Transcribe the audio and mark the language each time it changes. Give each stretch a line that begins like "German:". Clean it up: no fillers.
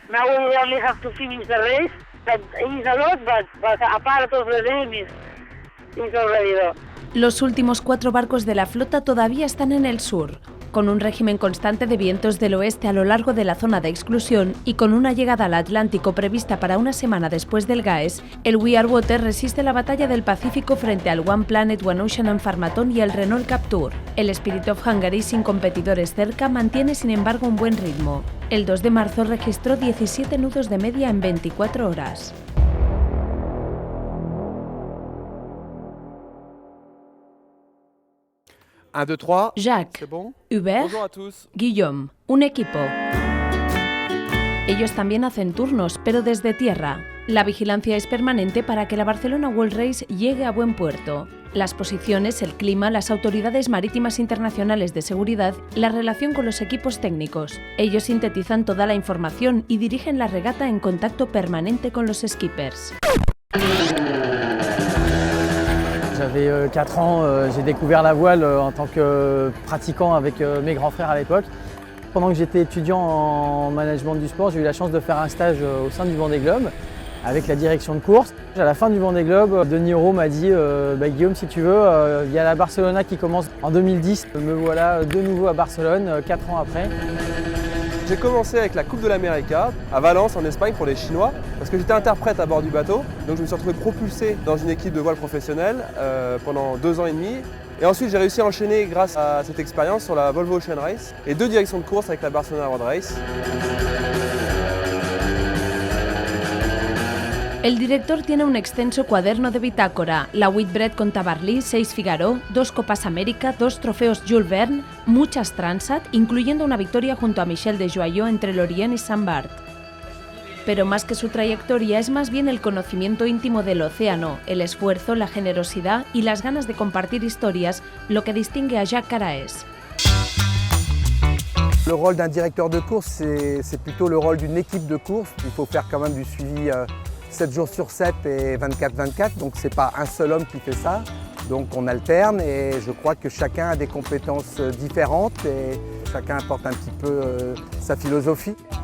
English: Now we only have to finish the race. That is a lot, but a part of the dream is already done.
Spanish: Los últimos 4 barcos de la flota todavía están en el sur. Con un régimen constante de vientos del oeste a lo largo de la zona de exclusión y con una llegada al Atlántico prevista para una semana después del GAES, el We Are Water resiste la batalla del Pacífico frente al One Planet, One Ocean and Pharmaton y el Renault Captur. El Spirit of Hungary, sin competidores cerca, mantiene sin embargo un buen ritmo. El 2 de marzo registró 17 nudos de media en 24 horas. Jacques, Hubert, Guillaume, un equipo. Ellos también hacen turnos, pero desde tierra. La vigilancia es permanente para que la Barcelona World Race llegue a buen puerto. Las posiciones, el clima, las autoridades marítimas internacionales de seguridad, la relación con los equipos técnicos. Ellos sintetizan toda la información y dirigen la regata en contacto permanente con los skippers.
French: J'avais 4 ans, j'ai découvert la voile en tant que pratiquant avec mes grands frères à l'époque. Pendant que j'étais étudiant en management du sport, j'ai eu la chance de faire un stage au sein du Vendée Globe. avec la direction de course. À la fin du Vendée Globe, Denis Horo m'a dit Guillaume, si tu veux, il y a la Barcelona qui commence en 2010. Me voilà de nouveau à Barcelone, 4 ans après. J'ai commencé avec la Coupe de l'América à Valence en Espagne pour les Chinois parce que j'étais interprète à bord du bateau. Donc je me suis retrouvé propulsé dans une équipe de voile professionnelle pendant 2 ans et demi. Et ensuite j'ai réussi à enchaîner grâce à cette expérience sur la Volvo Ocean Race et 2 directions de course avec la Barcelona Road Race.
Spanish: El director tiene un extenso cuaderno de bitácora, la Whitbread con Tabarly, 6 Figaro, 2 Copas América, 2 trofeos Jules Verne, muchas Transat, incluyendo una victoria junto a Michel de Joyaux entre Lorient y Saint-Barth. Pero más que su trayectoria es más bien el conocimiento íntimo del océano, el esfuerzo, la generosidad y las ganas de compartir historias lo que distingue a Jacques Caraès.
French: Le rôle d'un directeur de course, c'est plutôt le rôle d'une équipe de course. Il faut faire quand même du suivi 7 jours sur 7 et 24/24, donc ce n'est pas un seul homme qui fait ça. Donc on alterne et je crois que chacun a des compétences différentes et chacun apporte un petit peu sa philosophie.